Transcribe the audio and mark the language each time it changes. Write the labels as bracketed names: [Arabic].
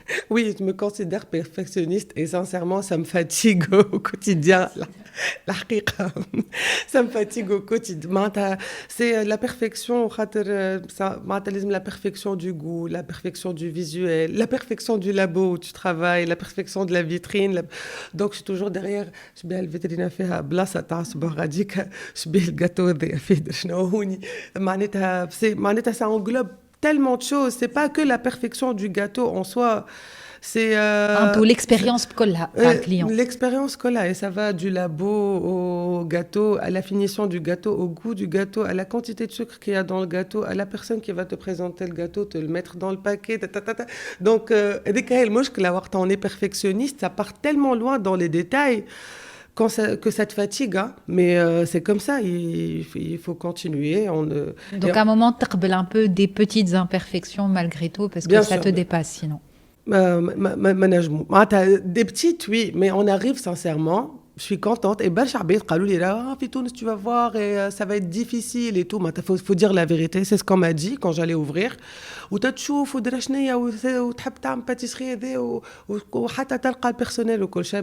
[French] Oui, je me considère perfectionniste et sincèrement, ça me fatigue au quotidien. La haqiqa. Ça me fatigue au quotidien. C'est la perfection, la perfection du goût, la perfection du visuel, la perfection du labo où tu travailles, la perfection de la vitrine. Donc, je suis toujours derrière. Je suis le vitrine [Arabic] فيها بلاصة تاع صباغ غاديك شبيه الجاتو هذايا فيه شنو هوني معناتها [French] ça englobe tellement de choses. C'est pas que la perfection du gâteau en soi. C'est un peu l'expérience par client. L'expérience colla et ça va du labo au gâteau, à la finition du gâteau, au goût du gâteau, à la quantité de sucre qu'il y a dans le gâteau, à la personne qui va te présenter le gâteau, te le mettre dans le paquet. Donc, dès que on est perfectionniste, ça part tellement loin dans les détails que ça te fatigue, hein. Mais c'est comme ça, il faut continuer. Donc, à un moment, tu rebelles un peu des petites imperfections malgré tout, parce que ça te dépasse sinon. Des petites, oui, mais on arrive sincèrement. Je suis contente. Et ben, tu vas voir, et ça va être difficile et tout. Il faut dire la vérité. C'est ce qu'on m'a dit quand j'allais ouvrir. Ou tu [Arabic] تشوف ودرا شنيا وتحب تعمل pâtisserie وحتى تلقى البيرسونيل وكل شيء.